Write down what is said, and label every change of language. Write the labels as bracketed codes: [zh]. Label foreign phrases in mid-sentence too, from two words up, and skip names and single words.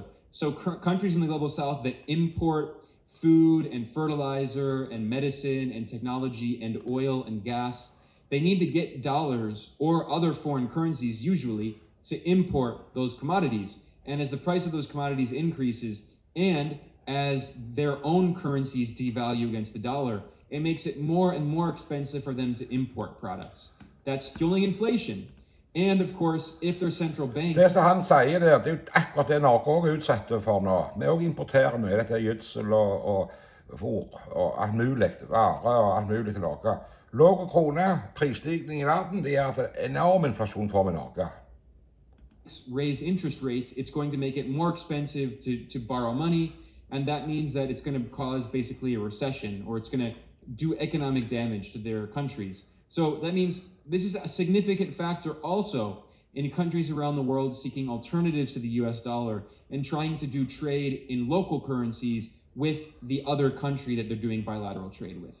[en] So countries in the global south that import food and fertilizer and medicine and technology and oil and gas, they need to get dollars or other foreign currencies usually to import those commodities. And as the price of those commodities increases and as their own currencies devalue against the dollar, it makes it more and more expensive for them to import products. That's fueling inflation. And of course, if their central bank... [no] Det som han sier der, det er jo akkurat det Norge også er utsatt for nå. Vi også importerer mye dette gjødsel og fôr og alt mulig, varer og alt mulig til Norge. Låg krone, prisstigning i verden, det gjør at enorm inflasjon får vi i Norge. [en] Raise interest rates, it's going to make it more expensive to borrow money, and that means that it's going to cause basically a recession, or it's going to do economic damage to their countries. So that means this is a significant factor also in countries around the world seeking alternatives to the US dollar and trying to do trade in local currencies with the other country that they're doing bilateral trade with.